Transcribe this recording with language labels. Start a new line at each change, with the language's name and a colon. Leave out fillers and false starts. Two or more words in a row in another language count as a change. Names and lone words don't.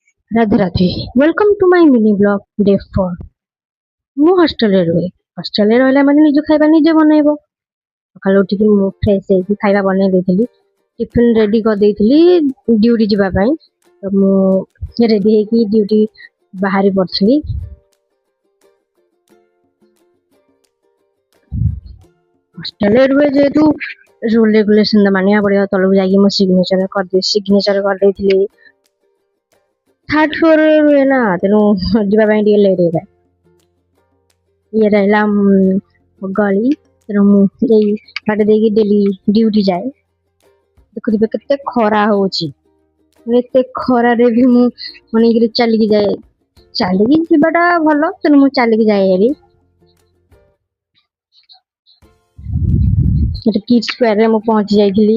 Hindi: राधे राधे
English: welcome to my mini blog day 4
Odia: ମୁଁ ହଷ୍ଟେଲରେ ରୁହେ। ହଷ୍ଟେଲରେ ରହିଲା ମାନେ ନିଜ ଖାଇବା ନିଜେ ବନେଇବ। ସକାଳୁ ଉଠିକି ମୁଁ ଫ୍ରେଶ ହେଇକି ଖାଇବା ବନେଇ ଦେଇଥିଲି।
English: tiffin ready
Odia: କରିଦେଇଥିଲି ଡ୍ୟୁଟି ଯିବା ପାଇଁ। ତ ମୁଁ ରେଡି ହେଇକି ଡ୍ୟୁଟି ବାହାରି ପଡିଥିଲି। ହଷ୍ଟେଲରେ ରୁହେ ଯେହେତୁ
English: rule regulation
Odia: ମାନିବାକୁ ପଡିବ। ତଳକୁ ଯାଇକି ମୁଁ ସିଗ୍ନେଚର କରିଦେଇଥିଲି। ଥାର୍ଡ ଫ୍ଲୋରରେ ରୁହେ ନା, ତେଣୁ ଯିବା ପାଇଁ ଟିକେ ଲେଟ୍ ହେଇଥାଏ।
Hindi: ये रहला गली
Odia: ତେଣୁ ମୁଁ ଏଇ ବାଟ ଦେଇକି
English: daily duty
Odia: ଯାଏ। ଦେଖୁଥିବେ କେତେ ଖରା ହଉଛି। ଏତେ ଖରାରେ ବି ମୁଁ ଅନେଇକିରି ଚାଲିକି ଯାଏ। ଚାଲିକି ଯିବାଟା ଭଲ, ତେଣୁ ମୁଁ ଚାଲିକି ଯାଏ ହେରି। ସେଠି କିଡ୍ ସ୍କୋୟାରରେ ମୁଁ ପହଞ୍ଚି ଯାଇଥିଲି।